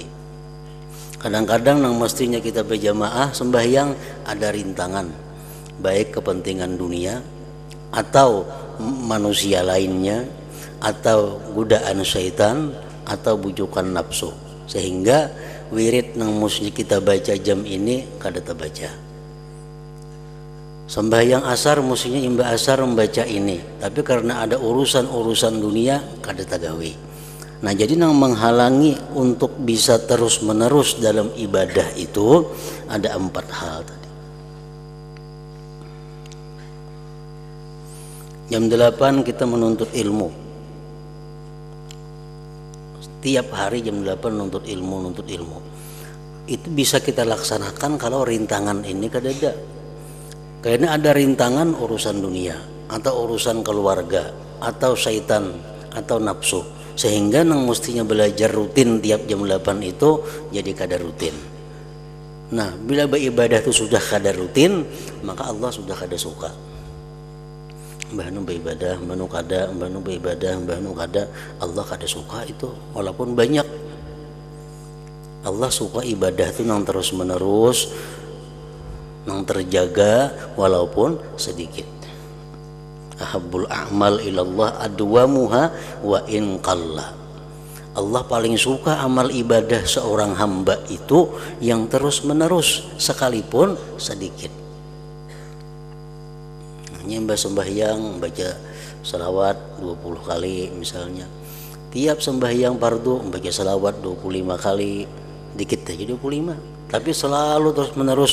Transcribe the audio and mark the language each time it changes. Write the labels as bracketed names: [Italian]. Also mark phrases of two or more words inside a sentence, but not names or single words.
[Indonesian] Kadang-kadang yang mestinya kita berjamaah sembahyang ada rintangan, baik kepentingan dunia atau manusia lainnya, atau godaan syaitan, atau bujukan nafsu, sehingga wirid nang mesti kita baca jam ini kada terbaca. Sembahyang asar mestinya imba asar membaca ini, tapi karena ada urusan-urusan dunia [Banjar] kada tagawi. [Indonesian] Nah, jadi yang menghalangi untuk bisa terus menerus dalam ibadah itu ada 4 hal tadi. Jam 8 kita menuntut ilmu. Tiap hari jam 8 nuntut ilmu. Itu bisa kita laksanakan kalau rintangan ini kada ada. Karena ada rintangan urusan dunia atau urusan keluarga atau syaitan atau nafsu, sehingga nang mestinya belajar rutin tiap jam 8 itu jadi kada rutin. Nah, bila beribadah itu sudah kada rutin, maka Allah sudah kada suka. [Banjar] Mbah nu beribadah, mbah nu kada, mbah nu beribadah, mbah nu kada, Allah kada suka itu walaupun banyak. [Indonesian] Allah suka ibadah itu nang terus menerus, nang terjaga walaupun sedikit. [Arabic] Ahabbul a'mal ilallah adwamuha wa in qalla. [Indonesian] Allah paling suka amal ibadah seorang hamba itu yang terus menerus sekalipun sedikit. Hanya sembahyang baca salawat 20 kali misalnya. Tiap sembahyang fardu baca salawat 25 kali, dikit aja 25, tapi selalu terus menerus.